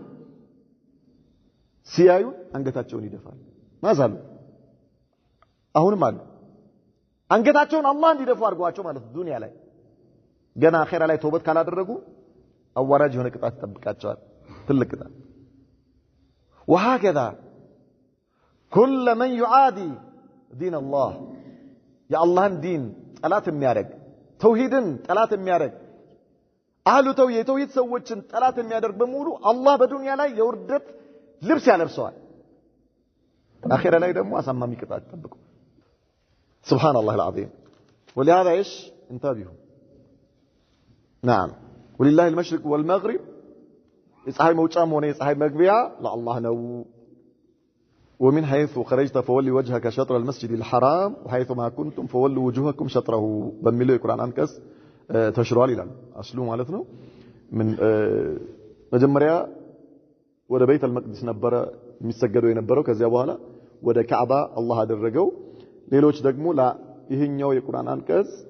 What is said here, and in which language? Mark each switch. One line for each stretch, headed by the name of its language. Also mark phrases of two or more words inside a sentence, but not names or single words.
Amharic: ሲያዩ አንገታቸውን ይደፋል ማዛሉ አሁንም አሉ አንገታቸውን አላህ እንዲደፉ አድርጓቸው ማለት ዱንያ ላይ ገና አኺራ ላይ ተውበት ካላደረጉ አዋራጅ የሆነ ቅጣት ተጠብቃቸዋል ትልቅ ቅጣት
Arabic: وهكذا كل من يعادي دين الله يا الله دين
Amharic: ጠላት የሚያደርግ ተውሂድን ጠላት የሚያደርግ
Arabic: أهل التوحيد
Amharic: ሰዎችን ጠላት የሚያደርግ በሙሉ አላህ በዱንያ ላይ የውርደት ልብስ ያለብሰዋል አኺራ ላይ ደግሞ አሳማሚ ቅጣት ተጠብቁ
Arabic: سبحان الله العظيم ولهذا ايش انتبهوا نعم ولله المشرق والمغرب
Amharic: ፀሐይ መውጫም ሆነ ፀሐይ መግቢያ ለአላህ ነው
Arabic: ومن حيث خرجت فولي وجهك شطر المسجد الحرام وحيث ما كنتم فولوا وجوهكم شطره
Amharic: በሚለው የቁርአን አንቀጽ ተሽሯል ይላል አስሉ ማለት ነው ምን መጀመሪያ ወደ ቤት አልመቅዲስ ነበር የሚሰገደው የነበረው ከዚያ በኋላ ወደ ካዕባ አላህ አደረገው ሌሎች ደግሞ ይሄኛው የቁርአን አንቀጽ